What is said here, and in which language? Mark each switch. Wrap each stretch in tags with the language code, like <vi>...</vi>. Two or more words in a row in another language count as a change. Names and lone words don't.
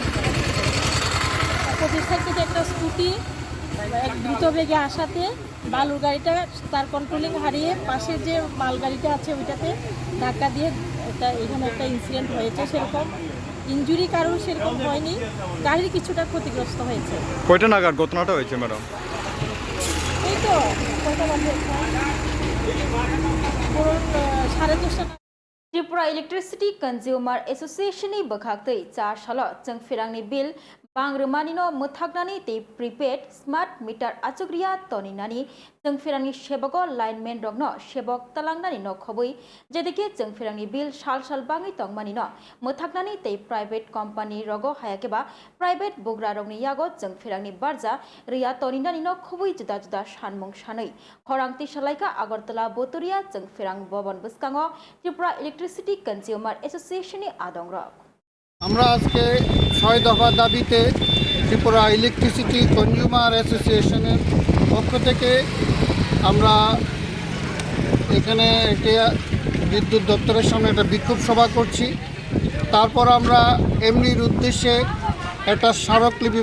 <en>Opposite side</en> <bn>থেকে একটা স্কুটি এক দ্রুত বেগে আসাতে বালুর গাড়িটা তার কন্ট্রোলিং হারিয়ে পাশে যে মাল গাড়িটা আছে ওইটাতে ধাক্কা দিয়ে এখানে একটা ইনসিডেন্ট হয়েছে সেরকম ইনজুরি কারণ সেরকম হয়নি গাড়ির কিছুটা ক্ষতিগ্রস্ত হয়েছে কয়টা নাগাদ ঘটনাটা হয়েছে ম্যাডাম এই তো কয়টা বাজে পুরো 10:30</bn> <trp>Tripura Electricity Consumer Association ni bakhaktei char shala changfirangni bill bangrumani no muthagnani te</trp> <en>prepaid smart</en> <trp>meter achugriya toninani changfirangni sebago lineman rogno sebok talangnani no khobui jedike changfirangni bill sal bangi tongmani no muthagnani te</trp> <en>private company</en> <trp>rogo hayakeba private bogra rogni yago changfirangni barja riya toninani no khobui juda juda sanmung sanai khorangti salaika agartala boturia changfirang bobon buskango Tripura Electricity Consumer Association ni adongrok</trp> <bn>আমরা আজকে 6 দফা দাবিতে ত্রিপুরা ইলেকট্রিসিটি কনজিউমার অ্যাসোসিয়েশনের পক্ষ থেকে আমরা এখানে একটা বিদ্যুৎ দপ্তরের সামনে একটা বিক্ষোভ সভা করছি তারপর আমরা এমনির উদ্দেশ্যে একটা স্মারকলিপি</bn>